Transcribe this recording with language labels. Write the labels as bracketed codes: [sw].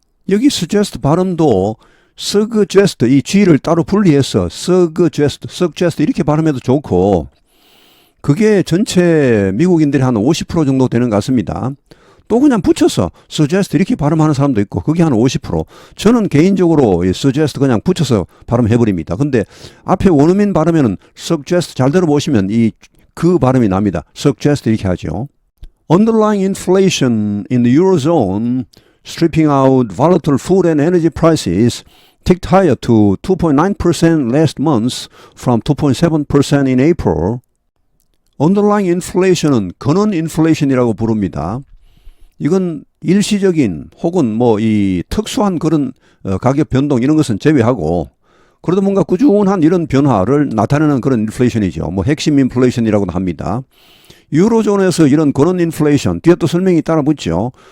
[ko] 여기 suggest 발음도 suggest 이 G를 따로 분리해서 suggest 이렇게 발음해도 좋고 그게 전체 미국인들이 한 50% 정도 되는 것 같습니다. 또 그냥 붙여서 suggest 이렇게 발음하는 사람도 있고 그게 한 50%. 저는 개인적으로 suggest 그냥 붙여서 발음해버립니다. 근데 앞에 원어민 발음에는 suggest 잘 들어보시면 그 발음이 납니다. suggest 이렇게 하죠. [en] Underlying inflation in the Eurozone, stripping out volatile food and energy prices, ticked higher to 2.9% last month from 2.7% in April. [ko] Underlying inflation은 근원 인플레이션이라고 부릅니다. 이건 일시적인 혹은 뭐 이 특수한 그런 가격 변동 이런 것은 제외하고 그래도 뭔가 꾸준한 이런 변화를 나타내는 그런 인플레이션이죠. 뭐 핵심 인플레이션이라고도 합니다. 유로존에서 이런 근원 인플레이션, 뒤에 또 설명이 따라 붙죠.